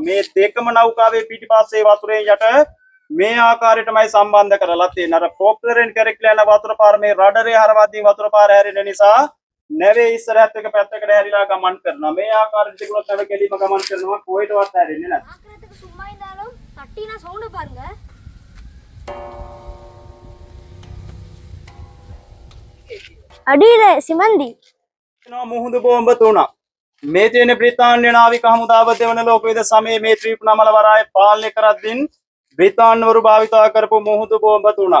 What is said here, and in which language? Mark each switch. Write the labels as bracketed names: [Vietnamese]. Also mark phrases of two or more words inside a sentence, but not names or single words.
[Sinhala] මේ දෙකම නෞකාවේ පිටිපස්සේ වතුරේ යට මේ ආකාරයටමයි සම්බන්ධ කරලා තියෙන්නේ. අර පොප්ලරෙන් කරකලා යන වතුර පාර මේ රඩරේ හරවද්දී වතුර පාර හැරෙන නිසා නැවේ ඉස්සරහත් එක පැත්තකට හැරිලා ගමන් කරනවා. මේ ආකාරයට තිබුණොත් නැව කෙලිම ගමන් කරනවා. කොහෙටවත් හැරෙන්නේ නැහැ. [Tamil] ஆக்கிரத்துக்கு சும்மா இருந்தாலும் தட்டினா சவுண்ட் பாருங்க. අඩියල සිමන්දි [Sinhala] මුහුදු බෝම්බ 3ක්. මේ තියෙන බ්‍රිතාන්‍ය නාවික හමුදාව දෙවන ලෝක යුද්ධ සමයේ මේ ත්‍රිකුණාමල වරාය පාලනය කරද්දී බ්‍රිතාන්‍යවරු භාවිතා කරපු මුහුදු බෝම්බ 3ක්.